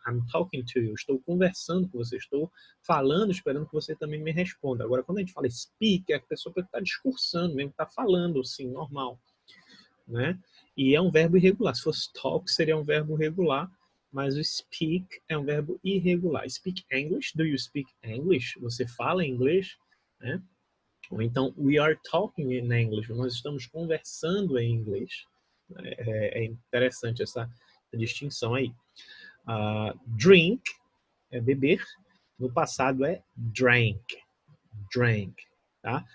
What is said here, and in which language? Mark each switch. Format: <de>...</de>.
<en>I'm talking to you,</en> <pt>estou conversando com você, estou falando, esperando que você também me responda. Agora, quando a gente fala speak, é a pessoa que está discursando mesmo, está falando, assim, normal, né? E é um verbo irregular. Se fosse talk, seria um verbo regular, mas o speak é um verbo irregular.</pt> <en>Speak English, do you speak English?</en> <pt>Você fala inglês? Né? Ou então,</pt> <en>we are talking in English,</en> <pt>nós estamos conversando em inglês. É interessante essa distinção aí. Drink é beber, no passado é drank. Drank. Tá?</pt>